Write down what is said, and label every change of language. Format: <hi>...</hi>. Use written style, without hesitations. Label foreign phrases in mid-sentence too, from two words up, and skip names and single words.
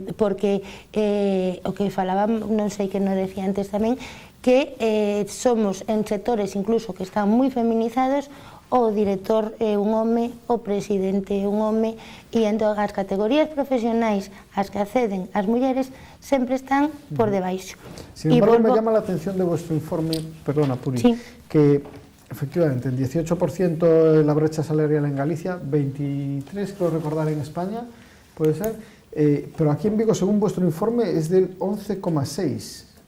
<gl>porque o que falaba, non sei que non decía antes tamén, que somos en sectores incluso que están moi feminizados, o director é un home, o presidente é un home, e entón as categorías profesionais as que acceden as mulleres sempre están por debaixo.</gl> <es>Sin embargo, me llama la atención de vuestro informe, perdona Puri, sí, que efectivamente en 18% la brecha salarial en Galicia, 23 creo recordar en España, puede ser, pero aquí en Vigo, según vuestro informe, es del 11,6.</es>